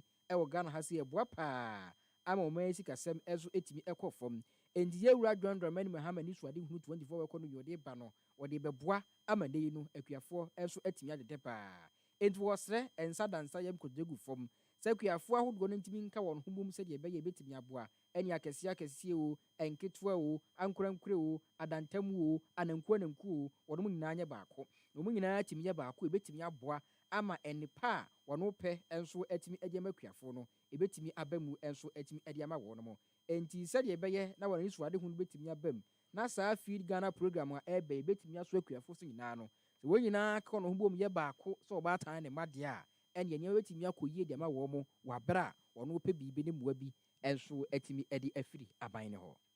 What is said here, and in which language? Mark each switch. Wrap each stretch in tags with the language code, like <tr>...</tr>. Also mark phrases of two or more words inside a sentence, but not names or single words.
<ak>ɛwɔ Ghana ha sɛ ɛboa paa ama wɔn asi kasɛm nso atumi ɛkɔ fam enti yɛwura John Dramani Mahama ni suade hunu 24 wɔkɔ no yɔde ba no wɔde bɛboa ama nnɛ yi no akuafoɔ nso atumi adede paa enti wɔsrɛ nsa dansa yɛm kɔdegu fam sɛ kuafoɔ ahodoɔ no ntumi nka wɔn ho bom sɛdeɛ ɛbɛyɛ ɛbɛtumi aboa ɛne akɛseɛ o ɛnketewa o ankorankore o adantam o ananku o wɔn mu nyinaa nyɛ baako na wɔn nyinaa atumi yɛ baako ɛbɛtumi aboa ama ɛnipa a wɔn pɛ nso atumi agye ma kuafoɔ no ɛbɛtumi aba mu nso atumi de ama wɔn mo enti sɛdeɛ ɛbɛyɛ na wɔn nsuade ho no bɛtumi aba mu na saa Feed Ghana program a ɛbɛ ɛbɛtumi aso akuafoɔ so nyinaa no sɛ wɔn nyinaa ka wɔn ho bom yɛ baako sɛ ɔbaatan ne mmadeɛ a ɛne nneɛma bɛtumi akɔ yie de ama wɔn mo wɔ abere a wɔn pɛ biribi ne mmoa bi nso atumi de afiri aban no hɔ</ak>